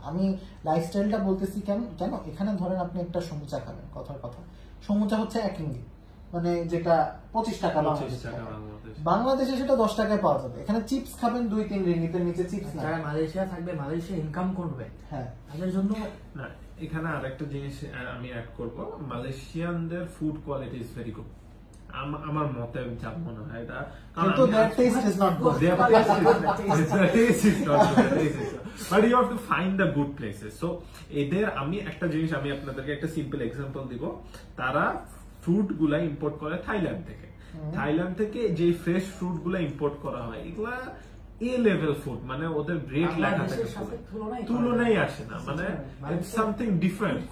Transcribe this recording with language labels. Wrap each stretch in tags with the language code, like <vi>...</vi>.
<bn>আমি লাইফস্টাইলটা বলতেছি কেন, এখানে ধরেন আপনি একটা সমুচা খাবেন, কথার কথা সমুচা হচ্ছে 1 রিঙ্গিত, মানে যেটা 25 টাকা। বাংলাদেশে সেটা 10 টাকায় পাওয়া যাবে। এখানে চিপস খাবেন 2-3 রিঙ্গিতের নিচে চিপস না। যারা মালয়েশিয়া থাকবে, মালয়েশিয়া ইনকাম করবে, হ্যাঁ, তাদের জন্য না। এখানে আরেকটা জিনিস আমি অ্যাড করব, মালয়েশিয়ানদের</bn> <en>Food quality is very good.</en> <bn>আমার মতে যা মনে হয় এটা, কিন্তু</bn> <en>their taste is not good. Their taste is not good. But you have to find the good places. So</en> <bn>এদের আমি একটা জিনিস আমি আপনাদেরকে একটা সিম্পল এক্সাম্পল দিব। তারা ফ্রুট গুলা ইম্পোর্ট করে থাইল্যান্ড থেকে। থাইল্যান্ড থেকে যে ফ্রেশ ফ্রুট গুলা ইম্পোর্ট করা হয় এগুলা এ লেভেল ফুড, মানে ওদের রেট লেখা থাকে তুলনায় আসে না, মানে সামথিং ডিফারেন্ট।</bn>